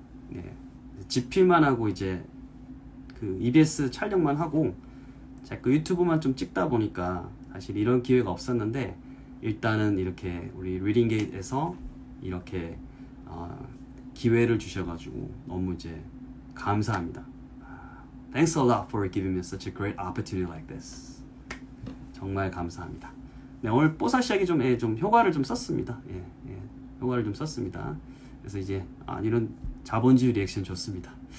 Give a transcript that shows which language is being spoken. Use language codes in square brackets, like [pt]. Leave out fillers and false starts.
[ko] 네, 집필만 하고 이제 그 EBS 촬영만 하고 자꾸 유튜브만 좀 찍다 보니까 사실 이런 기회가 없었는데 일단은 이렇게 우리 리딩게이트에서 이렇게 기회를 주셔가지고 너무 이제 감사합니다. [en] Thanks a lot for giving me such a great opportunity like this. [ko] 정말 감사합니다. 네, 오늘 뽀사시하게 좀 효과를 좀 썼습니다. 효과를 좀 썼습니다. 그래서 이제 이런 자본주의 리액션 좋습니다.